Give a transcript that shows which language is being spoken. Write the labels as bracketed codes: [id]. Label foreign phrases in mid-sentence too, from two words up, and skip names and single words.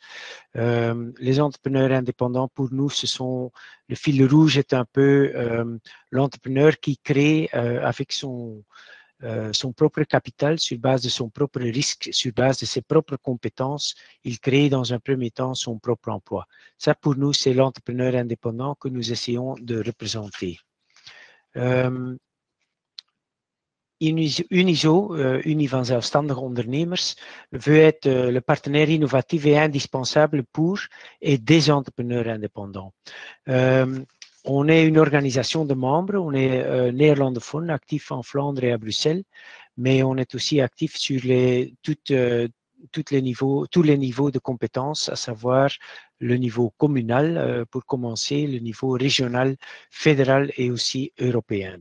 [fr] Les entrepreneurs indépendants, pour nous, le fil rouge est un peu l'entrepreneur qui crée avec son propre capital, sur base de son propre risque, sur base de ses propres compétences, il crée dans un premier temps son propre emploi. Ça, pour nous, c'est l'entrepreneur indépendant que nous essayons de représenter. [nl] Uniso, Unie van zelfstandige ondernemers, [fr] veut être le partenaire innovatif et indispensable pour et des entrepreneurs indépendants. On est une organisation de membres, on est néerlandophone, actif en Flandre et à Bruxelles, mais on est aussi actif sur tous les niveaux de compétences, à savoir le niveau communal pour commencer, le niveau régional, fédéral et aussi européen.